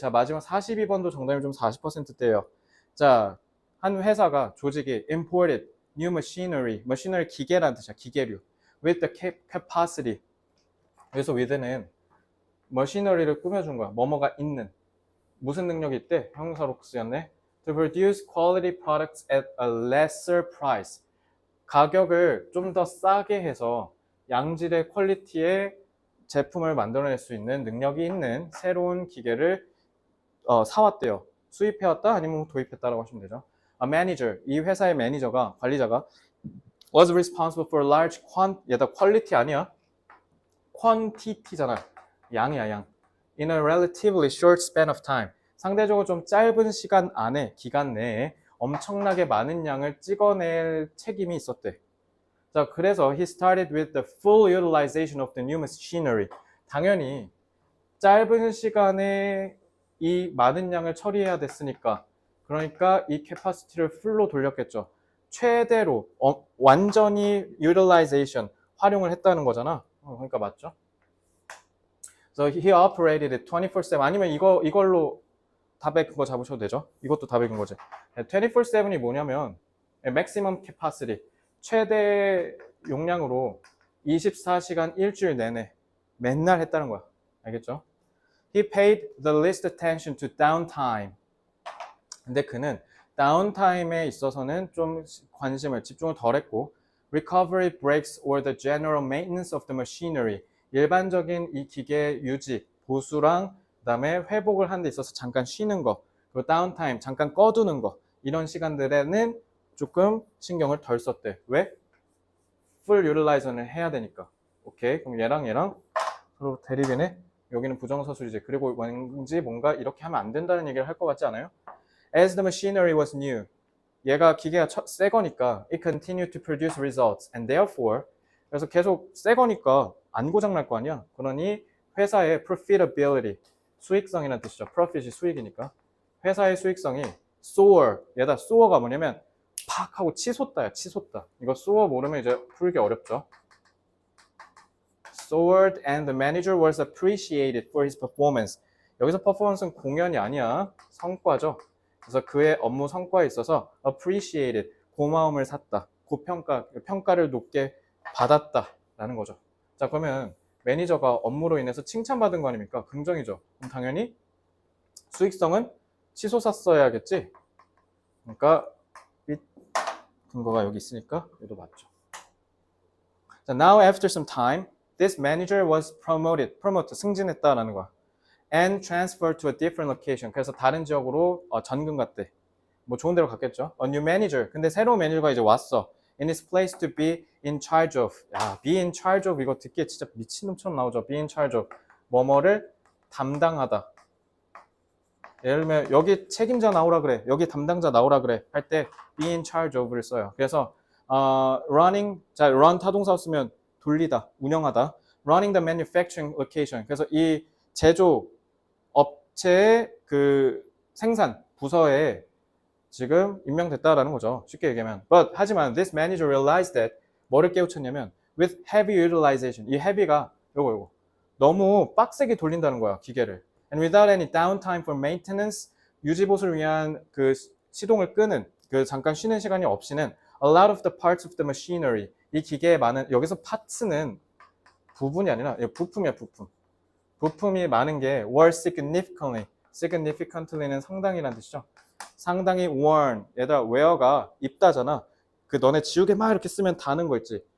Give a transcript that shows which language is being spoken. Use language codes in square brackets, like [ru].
[ko] 자, 마지막 42번도 정답이 좀 40%대예요. 자, 한 회사가 조직이 [en] imported new machinery. [ko] machinery 기계라는 뜻이야. 기계류. [en] with the capacity. [ko] 그래서 with는 machinery를 꾸며준 거야. 뭐뭐가 있는. 무슨 능력이 있대? 형용사로 쓰였네. [en] To produce quality products at a lesser price. [ko] 가격을 좀 더 싸게 해서 양질의 퀄리티의 제품을 만들어낼 수 있는 능력이 있는 새로운 기계를 사왔대요. 수입해왔다 아니면 도입했다라고 하시면 되죠. [en] A manager, [ko] 이 회사의 매니저가, 관리자가 [en] was responsible for large [ko] 얘다 퀄리티 아니야? quantity잖아. 양이야, 양. [en] In a relatively short span of time. [ko] 상대적으로 좀 짧은 시간 안에, 기간 내에 엄청나게 많은 양을 찍어낼 책임이 있었대. [en] 자, 그래서 he started with the full utilization of the new machinery. [ko] 당연히 짧은 시간에 이 많은 양을 처리해야 됐으니까 그러니까 이 캐파시티를 풀로 돌렸겠죠. 최대로 완전히 utilization 활용을 했다는 거잖아. 그러니까 맞죠? [en] So he operated it 24/7. [ko] 아니면 이걸로 답의 근거 잡으셔도 되죠. 이것도 답의 근거지. 24/7이 뭐냐면 maximum capacity, 최대 용량으로 24시간 일주일 내내 맨날 했다는 거야. 알겠죠? [en] He paid the least attention to downtime. [ko] 근데 그는 다운타임에 있어서는 좀 집중을 덜 했고 [en] recovery breaks or the general maintenance of the machinery. [ko] 일반적인 이 기계 유지, 보수랑 그다음에 회복을 하는 데 있어서 잠깐 쉬는 거, 그리고 다운타임 잠깐 꺼두는 거 이런 시간들에는 조금 신경을 덜 썼대. 왜? 풀 유틸라이저는 해야 되니까. 오케이. 그럼 얘랑 서로 대립이네. 여기는 부정사술이지. 그리고 왠지 뭔가 이렇게 하면 안 된다는 얘기를 할 것 같지 않아요? [en] As the machinery was new. [ko] 얘가 기계가 새 거니까 [en] it continued to produce results and therefore [ko] 그래서 계속 새 거니까 안 고장 날 거 아니야. 그러니 회사의 profitability 수익성이라는 뜻이죠. profit이 수익이니까. 회사의 수익성이 soar. 얘다 soar가 뭐냐면 팍 하고 치솟다야. 치솟다. 이거 soar 모르면 이제 풀기 어렵죠. [en] soared and the manager was appreciated for his performance. [ko] 여기서 performance는 공연이 아니야. 성과죠. 그래서 그의 업무 성과에 있어서 appreciated, 고마움을 샀다. 평가를 높게 받았다라는 거죠. 자, 그러면 매니저가 업무로 인해서 칭찬받은 거 아닙니까? 긍정이죠. 그럼 당연히 수익성은 치솟았어야겠지. 그러니까 이 근거가 여기 있으니까 얘도 맞죠. [en] 자, now after some time, this manager was promoted, [ko] 승진했다라는 거야. [en] And transferred to a different location. [ko] 그래서 다른 지역으로 전근 갔대. 뭐 좋은 데로 갔겠죠. A new manager. 근데 새로운 매니저가 이제 왔어. [en] In his place to be in charge of. [ko] 야, be in charge of 이거 듣기에 진짜 미친놈처럼 나오죠. [en] be in charge of. 뭐뭐를 담당하다. [ko] 예를 들면 여기 책임자 나오라 그래. 여기 담당자 나오라 그래. 할 때 be in charge of를 써요. 그래서 running, 자, run 타동사 쓰면 돌리다, 운영하다. [en] running the manufacturing location. [ko] 그래서 이 제조 업체의 그 생산 부서에 지금 임명됐다라는 거죠. 쉽게 얘기하면. [en] But [ko] 하지만 [en] this manager realized that [ko] 뭐를 깨우쳤냐면 [en] with heavy utilization. [ko] 이 heavy가 요거 너무 빡세게 돌린다는 거야, 기계를. [en] And without any downtime for maintenance, [ko] 유지 보수를 위한 그 시동을 끄는 그 잠깐 쉬는 시간이 없이는 [en] a lot of the parts of the machinery. [ko] 이 기계에 많은 여기서 parts는 부분이 아니라 부품이야, 부품. 부품이 많은 게 were significantly. significantly는 상당히란 뜻이죠. 상당히 worn. 얘들아, wear가 입다잖아. 그 너네 지우개 막 이렇게 쓰면 다는 거 있지.